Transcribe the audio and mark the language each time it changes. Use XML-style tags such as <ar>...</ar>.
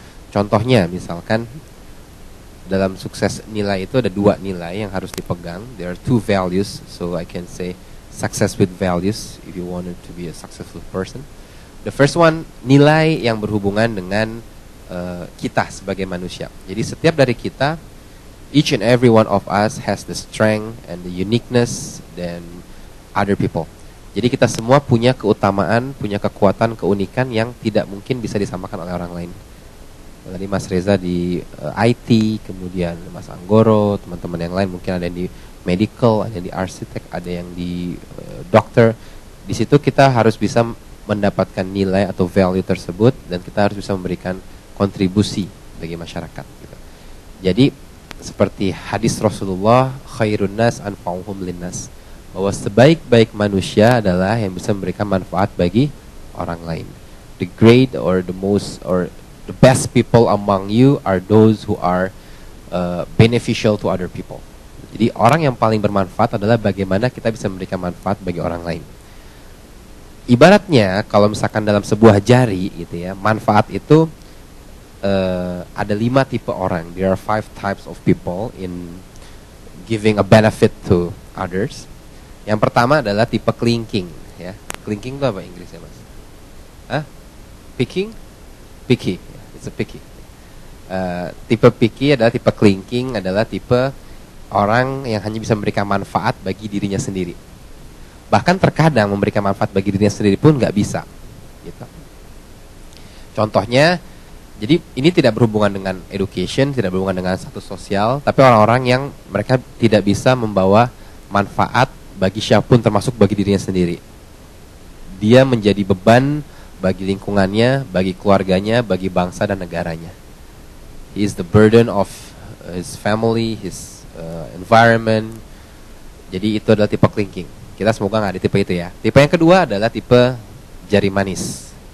<id>Contohnya, misalkan dalam sukses nilai itu ada dua nilai yang harus dipegang.</id> <en>There are two values, so I can say success with values if you wanted to be a successful person. The first one,</en> <id>nilai yang berhubungan dengan kita sebagai manusia. Jadi setiap dari kita,</id> <en>each and every one of us has the strength and the uniqueness than other people.</en> <id>Jadi kita semua punya keutamaan, punya kekuatan, keunikan yang tidak mungkin bisa disamakan oleh orang lain. Tadi Mas Reza di IT, kemudian Mas Anggoro, teman-teman yang lain mungkin ada yang di medical, ada yang di arsitek, ada yang di dokter. Di situ kita harus bisa mendapatkan nilai atau value tersebut dan kita harus bisa memberikan kontribusi bagi masyarakat. Gitu. Jadi seperti hadis Rasulullah,</id> <ar>khairun nas anfa'uhum linnas,</ar> <id>bahwa sebaik-baik manusia adalah yang bisa memberikan manfaat bagi orang lain.</id> <en>The great or the most or the best people among you are those who are beneficial to other people.</en> <id>Jadi orang yang paling bermanfaat adalah bagaimana kita bisa memberikan manfaat bagi orang lain. Ibaratnya kalau misalkan dalam sebuah jari gitu ya, manfaat itu ada 5 tipe orang.</id> <en>There are 5 types of people in giving a benefit to others.</en> <id>Yang pertama adalah tipe clinking ya. Clinking itu apa Inggrisnya, Mas?</id> <en>Hah? Picking? Picky. It's a picky.</en> <id>Tipe picky adalah tipe clinking, adalah tipe orang yang hanya bisa memberikan manfaat bagi dirinya sendiri. Bahkan terkadang memberikan manfaat bagi dirinya sendiri pun nggak bisa. Gitu. Contohnya, jadi ini tidak berhubungan dengan education, tidak berhubungan dengan status sosial, tapi orang-orang yang mereka tidak bisa membawa manfaat bagi siapapun termasuk bagi dirinya sendiri. Dia menjadi beban bagi lingkungannya, bagi keluarganya, bagi bangsa dan negaranya.</id> <en>He is the burden of his family, his environment.</en> <id>Jadi itu adalah tipe clinking. Kita semoga nggak ada tipe itu ya. Tipe yang kedua adalah tipe jari manis.</id>